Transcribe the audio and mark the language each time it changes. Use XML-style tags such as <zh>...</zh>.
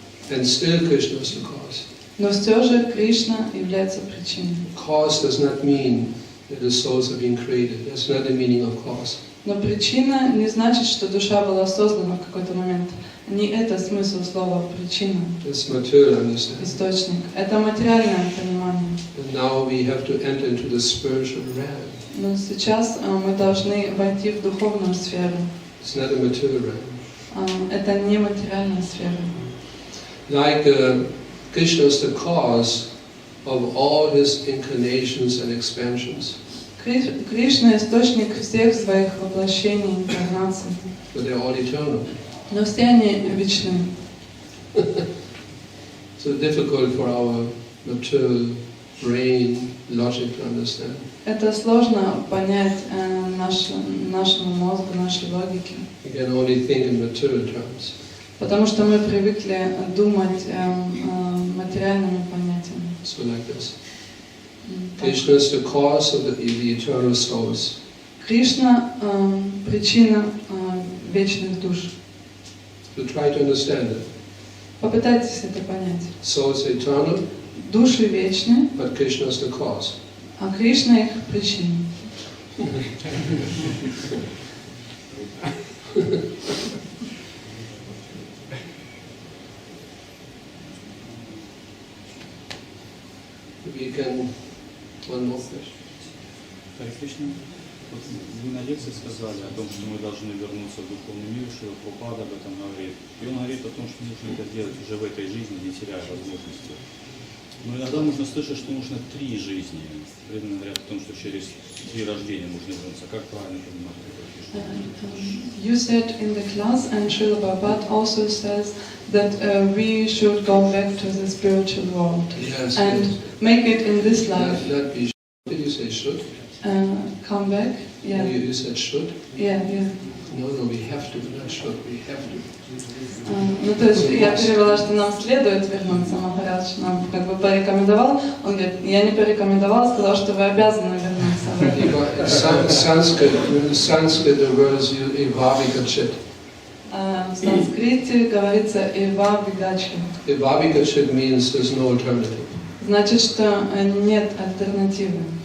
<en>And still Krishna is the cause.</en> <ru>Но все же Кришна является причиной.</ru> <en>Cause does not mean that the souls have been created. That's not the meaning of cause.</en> <ru>Но причина не значит, что душа была создана в какой-то момент. Не это смысл слова причина.</ru> <en>That's material understanding.</en> <ru>Источник. Это материальное понимание.</ru> <en>And now we have to enter into the spiritual realm.</en> <ru>Но сейчас мы должны войти в духовную сферу.</ru> <en>It's not a material realm.</en> <ru>Это не материальная сфера.</ru> <en>Like Krishna is the cause of all his incarnations and expansions.</en> <ru>Кришна – источник всех своих воплощений, инкарнаций.</ru> <en>But they're all eternal.</en> <ru>Но все они вечны.</ru> <en>So difficult for our material brain logic to understand.</en> <ru>Это сложно понять нашему мозгу, нашей логике.</ru> <en>We can only think in material terms.</en> <ru>Потому что мы привыкли думать материальными понятиями.</ru> <en>So like this. Krishna is the cause of the eternal souls.</en> <ru>Кришна – причина вечных душ.</ru> <en>To try to understand it.</en> <ru>Попытайтесь это понять.</ru> <en>Souls eternal,</en> <ru>Души вечны,</ru> <en>but Krishna is the cause.</en> <ru>а Кришна их причина.</ru> <en>We can one more question.</en> <ru>Харе Кришна, вот вы на лекции сказали о том, что мы должны вернуться в духовный мир, Шрила Прабхупада об этом говорит. И он говорит о том, что нужно это делать уже в этой жизни, не теряя возможности. Но иногда можно слышать, что нужно 3 жизни. Преданные говорят о том, что через 3 рождения можно вернуться. Как правильно понимать это?</ru> <en>You said in the class, and Srila Prabhupada also says that we should go back to the spiritual world Yes, and yes. make it in this life. Not be. Did you say should? Come back? Yeah. You said should? Yeah, yeah. No, we have to, not should, we have to.</en> <ru>Ну, то есть я перевела, что нам следует вернуться, Махарадж нам как бы порекомендовал. Он говорит, я не порекомендовал, сказал, что вы обязаны вернуться.</ru> <en>In Sanskrit the word is evavigachit.</en> <ru>В санскрите говорится «эва вигача».</ru> <en>Evavigachit means there's no alternative.</en> <ru>Значит, что нет альтернативы.</ru>